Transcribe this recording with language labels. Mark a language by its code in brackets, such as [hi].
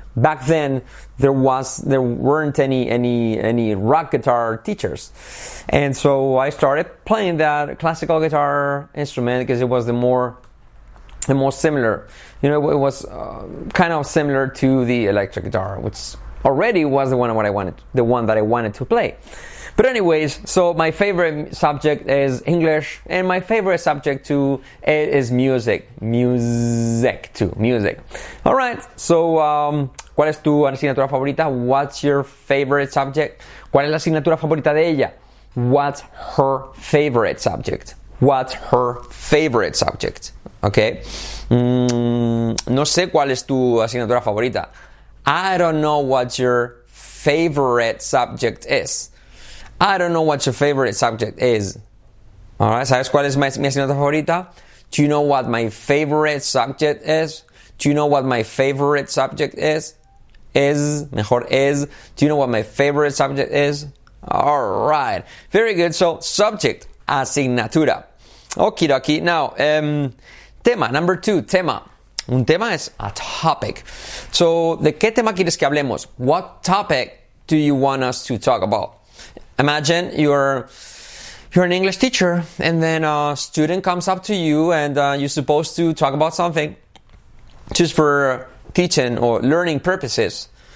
[en] Back then, there weren't any rock guitar teachers, and so I started playing that classical guitar instrument because it was the more the most similar. It was kind of similar to the electric guitar, which already was the one that I wanted to play. But anyways, so my favorite subject is English, and my favorite subject too is music. Music. Alright, so [es] ¿cuál es tu asignatura favorita? [en] What's your favorite subject? [es] ¿Cuál es la asignatura favorita de ella? [en] What's her favorite subject? What's her favorite subject? Okay. [es] No sé cuál es tu asignatura favorita. [en] I don't know what your favorite subject is. I don't know what your favorite subject is. [es] Alright, ¿sabes cuál es mi asignatura favorita? [en] Do you know what my favorite subject is? Do you know what my favorite subject is? [es] Mejor es. [en] Do you know what my favorite subject is? Alright, very good. So, subject, asignatura. Okie dokie. Now, tema, number 2, tema. [es] Un tema es [en] a topic. [es] So, ¿de qué tema quieres que hablemos? [en] What topic do you want us to talk about? Imagine you're an English teacher, and then a student comes up to you, and you're supposed to talk about something just for teaching or learning purposes.